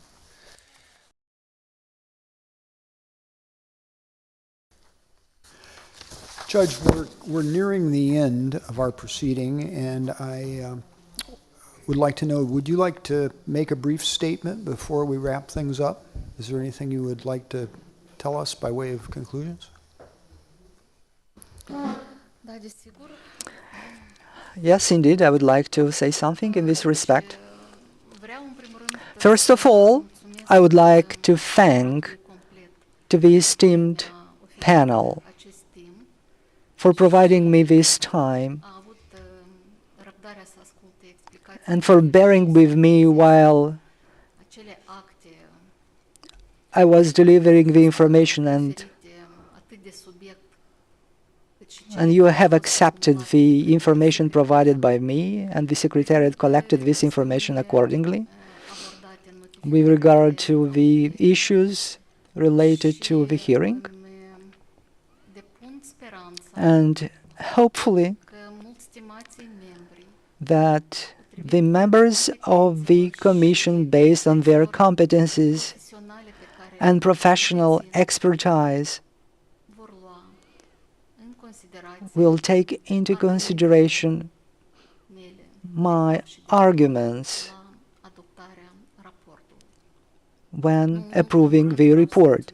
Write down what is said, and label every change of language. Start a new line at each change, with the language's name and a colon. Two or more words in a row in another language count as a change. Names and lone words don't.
English: Judge, we're nearing the end of our proceeding, and I would like to know, would you like to make a brief statement before we wrap things up? Is there anything you would like to tell us by way of conclusions?
Romanian: Da, desigur.
English: Yes, indeed, I would like to say something in this respect.
Romanian: Vreau, în primul rând,
English: First of all, I would like to thank to the esteemed panel
Romanian: acest timp.
English: for providing me this time
Romanian: A avut răbdarea să asculte explicații
English: and for bearing with me while
Romanian: acele acte
English: I was delivering the information and
Romanian: oferite atât de subiect
English: and you have accepted the information provided by me, and the Secretariat collected this information accordingly with regard to the issues related to the hearing. And hopefully that the members of the Commission, based on their competencies and professional expertise, will take into consideration my arguments when approving the report.